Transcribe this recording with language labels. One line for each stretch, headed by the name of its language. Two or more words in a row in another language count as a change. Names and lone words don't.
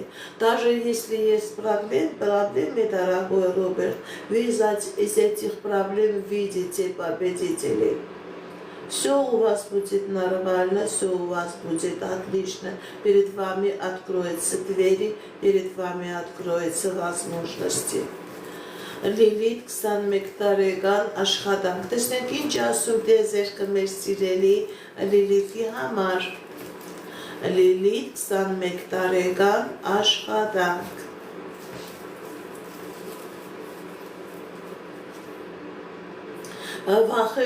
Russian: Даже если есть проблемы, дорогой Роберт, вы из этих проблем видите победителей. Все у вас будет нормально, все у вас будет отлично. Перед вами откроются двери, перед вами откроются возможности.
Armenian: Լիլիթ 21 տարեկան աշխատանք։ Տեսնենք ինչ ասում տեզերքը մեր սիրելի Լիլիթի համար։ Լիլիթ 21 տարեկան աշխատանք։ Վախեր